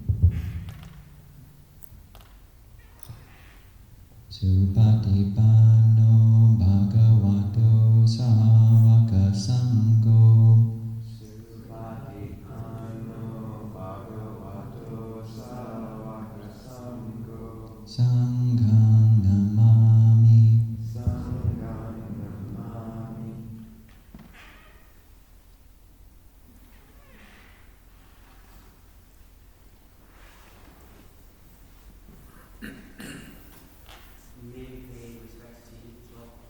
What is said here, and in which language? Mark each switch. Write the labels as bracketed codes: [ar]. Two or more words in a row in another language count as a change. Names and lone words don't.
[pi] Supatipanno Bhagavato Sāvaka Sangho. Sanghang namami. Sanghang namami. [en] We may pay respects to you as well.